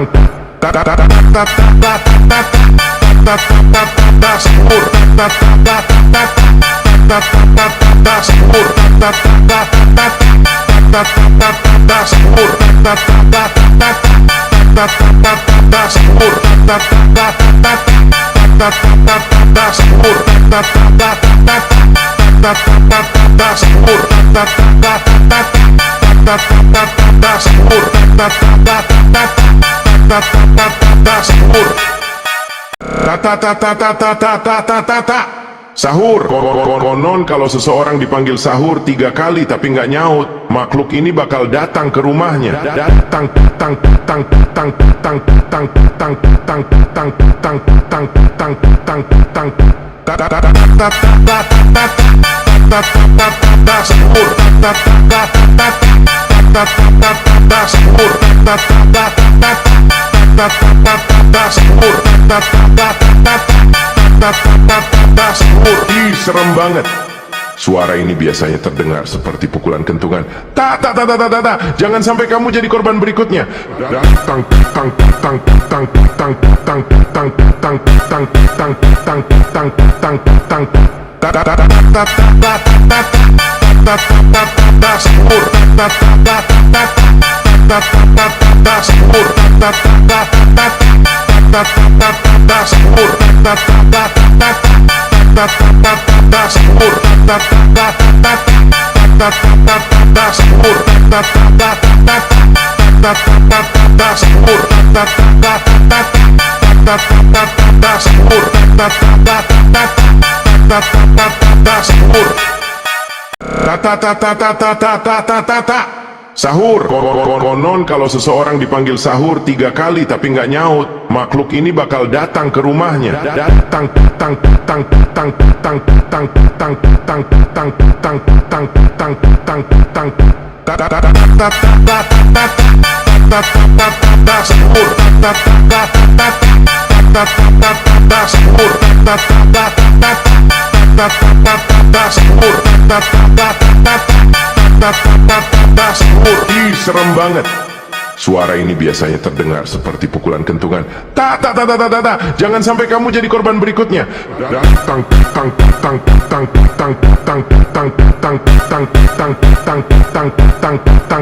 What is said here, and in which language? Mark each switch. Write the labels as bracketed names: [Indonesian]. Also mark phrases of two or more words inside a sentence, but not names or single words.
[Indonesian] Ta ta ta ta ta ta ta ta ta ta ta sahur. Ta ta ta ta ta ta ta sahur. Ta ta ta ta ta ta ta sahur. Ta ta ta ta ta sahur. Ta ta ta ta sahur. Ta ta ta sahur. Ta ta sahur. Ta sahur. Ta sahur. Konon kalau seseorang dipanggil sahur 3 kali tapi nggak nyaut, makhluk ini bakal datang ke rumahnya. Tang tang tang tang tang tang tang tang tang tang tang tang tang tang. Ta ta ta ta ta ta ta ta sahur. Ta ta ta ta ta sahur. Ta ta ta ta sahur. Ta ta sahur. Ih, serem banget. Suara ini biasanya terdengar seperti pukulan kentungan. Tak, tak, tak, tak, tak, tak. Jangan sampai kamu jadi korban berikutnya. Tang tang tang tang tang tang tang tang tang tang tang tang tang tang. Ta ta ta ta ta ta ta ta ta sahur. Ta ta ta ta ta sahur. Ta ta ta sahur. Ta ta sahur. Ta sahur. Ta sahur. Sahur. Sahur. Sahur. Konon kalau seseorang dipanggil sahur 3 kali tapi nggak nyaut, makhluk ini bakal datang ke rumahnya. Tang tang tang tang tang tang tang tang tang tang tang tang tang tang. Ta ta ta ta ta ta ta sahur. Ta ta ta ta sahur. Ta ta ta sahur. Ta ta sahur. Ih, serem banget. Suara ini biasanya terdengar seperti pukulan kentungan. Tak, tak, tak, tak, tak, tak. Jangan sampai kamu jadi korban berikutnya. Tang tang tang tang tang tang tang tang tang tang tang tang tang tang.